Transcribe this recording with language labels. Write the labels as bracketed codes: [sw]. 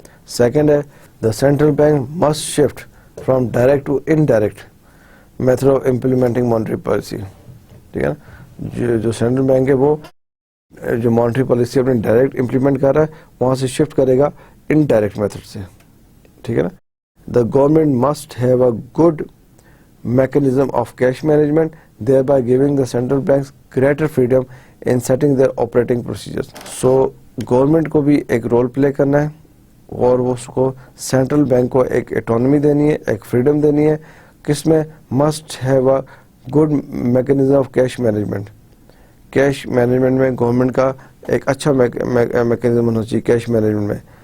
[en] Second ہے the central bank must shift from direct to indirect method of implementing monetary policy. [ur] ٹھیک ہے نا، جو سینٹرل بینک ہے وہ جو مانیٹری پالیسی اپنے ڈائریکٹ امپلیمنٹ کر رہا ہے وہاں سے شفٹ کرے گا انڈائریکٹ میتھڈ سے. ٹھیک ہے نا. [en] The government must have a good mechanism of cash management, thereby giving the central banks greater freedom in setting their operating procedures. [ur] So government کو بھی ایک رول پلے کرنا ہے اور وہ اس کو سینٹرل بینک کو ایک اٹانومی دینی ہے، ایک فریڈم دینی ہے. کس میں؟ [en] Must have a good mechanism of cash management. [ur] Cash management میں گورنمنٹ کا ایک اچھا میکینزم ہونا چاہیے کیش مینجمنٹ میں.